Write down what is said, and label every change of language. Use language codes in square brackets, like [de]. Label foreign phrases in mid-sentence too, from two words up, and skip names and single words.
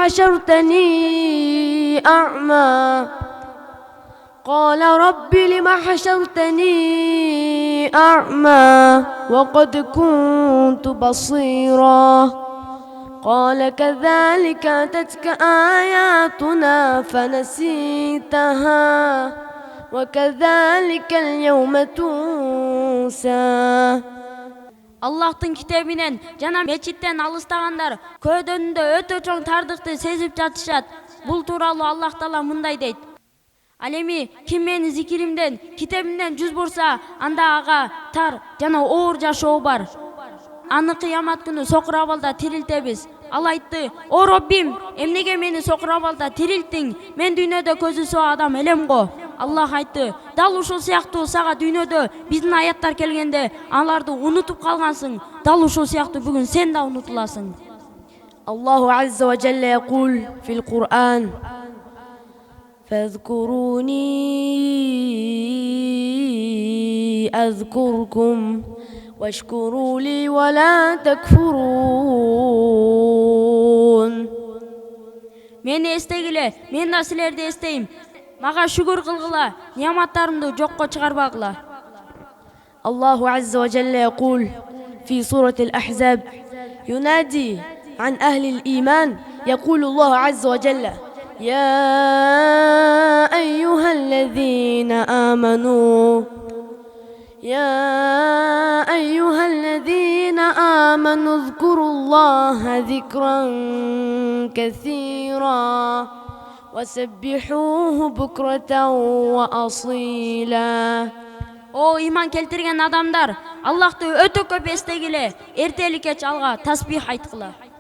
[ar] حشرتني أعمى وقد كنت بصيرا قال كذلك أتتك آياتنا فنسيتها وكذلك اليوم تنسى. [ky] Аллахтын китебинен жана мечиттен алыстагандар көөдөнүндө өтө чоң тардыкты сезип жатышат. Бул тууралуу Аллах Таала мындай дейт: Ал эми ким мени зикиримден, китебимден жүз бурса, анда ага тар жана оор жашоо бар. Аны кыямат күнү сокур абалда тирилтебиз. Ал айтты: О Роббим, эмнеге мени сокур абалда тирилттиң? Мен дүйнөдө көзү соо адам элем го. Аллах айтты: Дал ушул сыяктуу сага дүйнөдө биздин аяттар келгенде аларды унутуп калгансың. Дал ушул сыяктуу бүгүн сен да унутуласың. [ar] الله عز وجل يقول في القرآن: فاذكروني أذكركم واشكروا لي ولا تكفرون. [ky] Мени эстегиле, мен да силерди эстейм. Мага шүгүр кылгыла, неаматтарымды жокко чыгарбагыла. [ar] الله عز وجل يقول في سورة الأحزاب ينادي عن أهل الإيمان، يقول الله عز وجل: يا أيها الذين آمنوا اذكروا الله ذكرا كثيرا وسبحوه بكرة وأصيلا. [ky] О иман келтирген адамдар, Аллахты өтө көп эстегиле, эртелик кеч алга тасбих айткыла.